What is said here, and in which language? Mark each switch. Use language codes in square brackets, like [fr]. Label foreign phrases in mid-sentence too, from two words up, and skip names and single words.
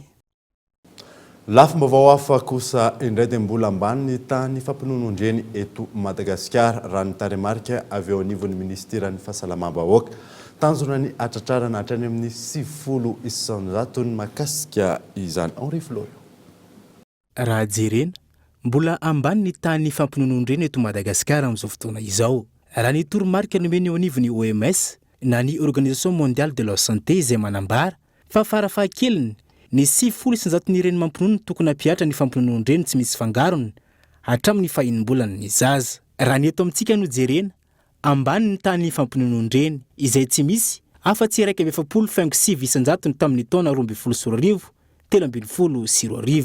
[mg] Lafim-baovao hafa kosa indray dia mbola ambany ny tany fampinonondreny eto Madagasikara raha ny taremarika avy eo anivon'ny ministeran'ny fahasalamam-bahoaka tanjona ny atratrarana hatrany amin'ny 70 ny mahakasika izany. Henri Florio. Raha jerena mbola ambany ny tany fampinonondreny eto Madagasikara amin'izao fotoana izao. Raha ny toromarika nomeny eo anivon'ny OMS na ny [fr] organisation mondiale de la santé [mg] izay manambara fa farafahakeliny ny 70% mampinono tokony hampiatra ny fampinonon-dreny tsy misy fangarony hatramin'ny fahinim-bolany ny zaza. Raha ny eto amintsika no jerena ambany ny tany fampinonon-dreny izay tsy misy afa-tsy 1,7 isan-jato ny tamin'ny taona 2024 3,24.